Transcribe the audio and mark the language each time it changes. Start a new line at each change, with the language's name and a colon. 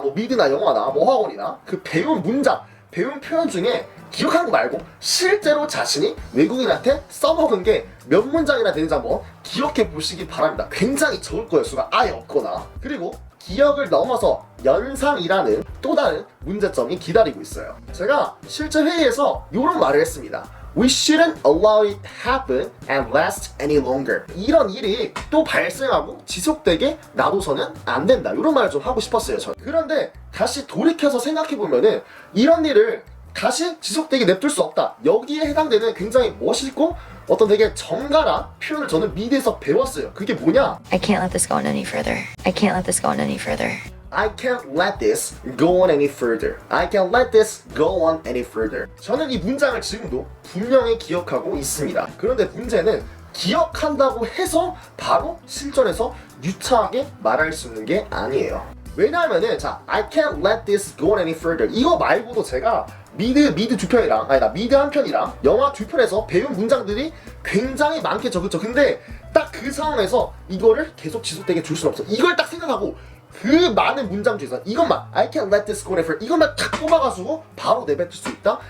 Korean: 뭐 미드나 영화나 뭐 학원이나 그 배운 문장, 배운 표현 중에 기억하는 거 말고 실제로 자신이 외국인한테 써먹은 게 몇 문장이나 되는지 한번 기억해 보시기 바랍니다. 굉장히 적을 거예요, 수가 아예 없거나. 그리고 기억을 넘어서 연상이라는 또 다른 문제점이 기다리고 있어요. 제가 실제 회의에서 이런 말을 했습니다.
English: We shouldn't allow it to happen and last any longer.
Korean: 이런 일이 또 발생하고 지속되게 놔둬서는 안 된다. 이런 말을 좀 하고 싶었어요, 저는. 그런데 다시 돌이켜서 생각해보면은 이런 일을 다시 지속되게 냅둘 수 없다. 여기에 해당되는 굉장히 멋있고 어떤 되게 정갈한 표현을 저는 미드에서 배웠어요. 그게 뭐냐?
English: I can't let this go on any further. I can't let this go on any further. I can't let this go on any further. I can't let this go on any further.
Korean: 저는 이 문장을 지금도 분명히 기억하고 있습니다. 그런데 문제는 기억한다고 해서 바로 실전에서 유창하게 말할 수 있는 게 아니에요. 왜냐하면은 자,
English: I can't let this go on any further.
Korean: 이거 말고도 제가 미드 두 편이랑, 아니다, 미드 한 편이랑 영화 두 편에서 배운 문장들이 굉장히 많겠죠, 그쵸? 근데 딱 그 상황에서 이거를 계속 지속되게 줄 수는 없어. 이걸 딱 생각하고 그 많은 문장 중에서 이것만
English: I can't let this go any further
Korean: 이것만 탁 뽑아가지고 바로 내뱉을 수 있다?